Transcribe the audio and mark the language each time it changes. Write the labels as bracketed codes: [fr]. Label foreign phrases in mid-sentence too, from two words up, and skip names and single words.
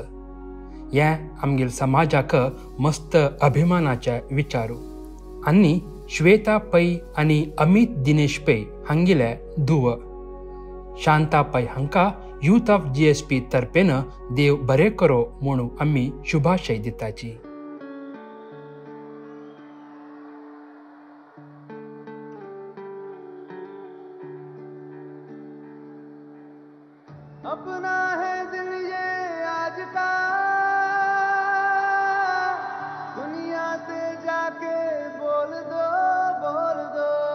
[kok] हें आमगेल समाजाक मस्त अभिमानाचे विचारू. आनी श्वेता पै आनी अमित दिनेश पै हांगेले धुव. शांता पै हांकां [en] Youth of GSP [kok] तर्फेन देव बरें करो म्हणून आमी शुभाशय दिताची. [hi] अपना है दिल ये आज का, दुनिया से जाके बोल दो, बोल दो.